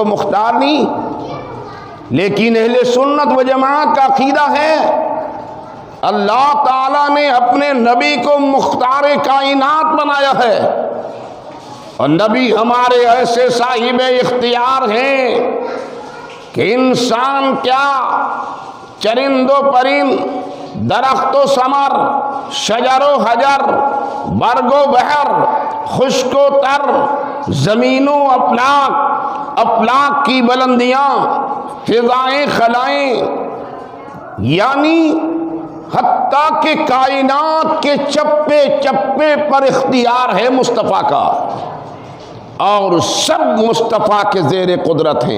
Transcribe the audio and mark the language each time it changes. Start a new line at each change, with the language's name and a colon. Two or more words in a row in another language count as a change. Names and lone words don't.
Urdu: مختار نہیں، لیکن اہل سنت و جماعت کا عقیدہ ہے اللہ تعالیٰ نے اپنے نبی کو مختار کائنات بنایا ہے، اور نبی ہمارے ایسے صاحب اختیار ہیں کہ انسان کیا، چرند و پرند، درخت و ثمر، شجر و حجر، برگ و بحر، خشک و تر، زمین و افلاک، افلاک کی بلندیاں، فضائیں خلائیں، یعنی حتیٰ کہ کائنات کے چپے چپے پر اختیار ہے مصطفیٰ کا، اور سب مصطفیٰ کے زیر قدرت ہیں۔